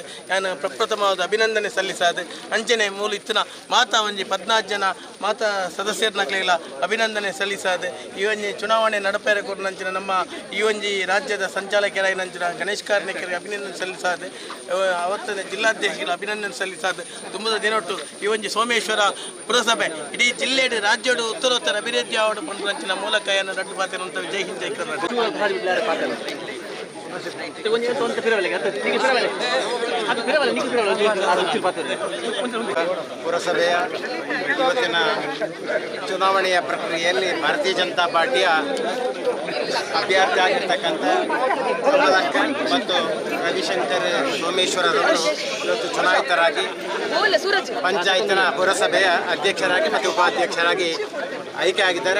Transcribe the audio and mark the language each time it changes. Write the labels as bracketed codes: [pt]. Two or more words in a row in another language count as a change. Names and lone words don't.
[tcy] ನಾನು ಪ್ರಪ್ರಥಮವಾದ ಅಭಿನಂದನೆ ಸಲ್ಲಿಸಾದ ಅಂಚನೆ ಮೂಲ ಇತ್ತಿನ ಮಾತಾ ಒಂಜಿ 14 ಜನ ಮಾತಾ ಸದಸ್ಯರನ್ನಕ್ಲೆಲ್ಲ ಅಭಿನಂದನೆ ಸಲ್ಲಿಸಾದ ಈ ಒಂಜಿ ಚುನಾವಣೆ ನಡಪೇರೆ ಕೊರ್ನಂಚಿನ ನಮ್ಮ ಈ ಒಂಜಿ ರಾಜ್ಯದ ಸಂಚಾಲಕರಾಗಿನಂಚಿನ ಗಣೇಶ್ ಕಾರ್ಣಿಕರಿಗೆ ಅಭಿನಂದನೆ ಸಲ್ಲಿಸಾದ ಅವತ್ತಿನ ಜಿಲ್ಲಾಧ್ಯಕ್ಷರಿಗೆ ಅಭಿನಂದನೆ ಸಲ್ಲಿಸಾದ ತುಂಬದ ದಿನೊಟ್ಟು ಈ ಒಂಜಿ ಸೋಮೇಶ್ವರ ಪುರಸಭೆ ಇಡೀ ಜಿಲ್ಲೆಡು ರಾಜ್ಯಡು ಉತ್ತರೋತ್ತರ ಅಭಿವೃದ್ಧಿ ಆವಡು ಪಂಪಂಚಿನ ಮೂಲಕ ಏನು ರಡ್ಡು ಪಾತ್ರ [hi] जय हिंद [tcy] ಜೈ ಕರ್ನಾಟಕ. [kn] ಪುರಸಭೆಯ ಇವತ್ತಿನ ಚುನಾವಣೆಯ ಪ್ರಕ್ರಿಯೆಯಲ್ಲಿ ಭಾರತೀಯ ಜನತಾ ಪಾರ್ಟಿಯ ಅಭ್ಯರ್ಥಿ ಆಗಿರ್ತಕ್ಕಂಥ ಕಮಲಕ್ಕ ಮತ್ತು ರವಿಶಂಕರ್ ಸೋಮೇಶ್ವರರವರು ಇವತ್ತು ಚುನಾಯಿತರಾಗಿ ಪಂಚಾಯತ್ನ ಪುರಸಭೆಯ ಅಧ್ಯಕ್ಷರಾಗಿ ಮತ್ತು ಉಪಾಧ್ಯಕ್ಷರಾಗಿ ಆಯ್ಕೆ ಆಗಿದ್ದಾರೆ.